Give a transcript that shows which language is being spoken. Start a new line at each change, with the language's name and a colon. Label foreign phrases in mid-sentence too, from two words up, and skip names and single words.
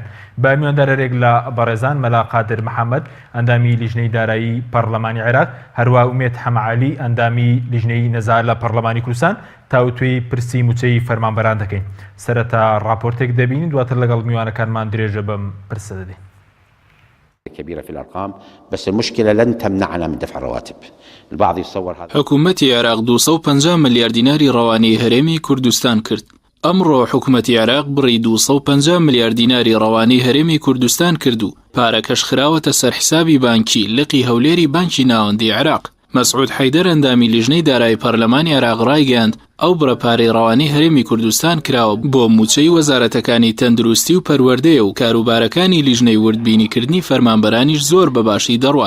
Central Kurdish: بە میواندارێک لە بەڕێزان مەلا قادر محەممەد ئەندامی لیژنەی دارایی پەرلەمانی عێراق، هەروە ئومێد حەمەعالی ئەندامی لیژنەی نەزار لە پەرلەمانی کوردستان تاوتوێی پرسی موچەی فەرمانبەران دەکەین. سەرەتا راپۆرتێک دەبینین، دواتر لەگەڵ میوانەکانمان درێژە بەم پرسە دەدەین.
Arabic: كبيرة في الأرقام، بس المشكلة لن تمنعنا من دفع الرواتب. البعض يتصور هذا.
Central Kurdish: حکوومەتی عێراق 250 ملیار دیناری ڕەوانەی هەرێمی کوردستان کرد. ئەمڕۆ حکوومەتی عێراق بڕی 250 ملیار دیناری ڕەوانەی هەرێمی کوردستان کرد و پارەکەش خراوەتە سەر حسابی بانکی لقی هەولێری بانکی ناوەندی عێراق. مەسعود حەیدەر ئەندامی لیژنەی دارایی پەرلەمانی عێراق ڕایگەیاند ئەو بڕەپارەی ڕەوانەی هەرێمی کوردستان کراوە بۆ موچەی وەزارەتەکانی تەندروستی و پەروەردەیە و کاروبارەکانی لیژنەی وردبینیکردنی فەرمانبەرانیش زۆر بەباشی دەڕوات.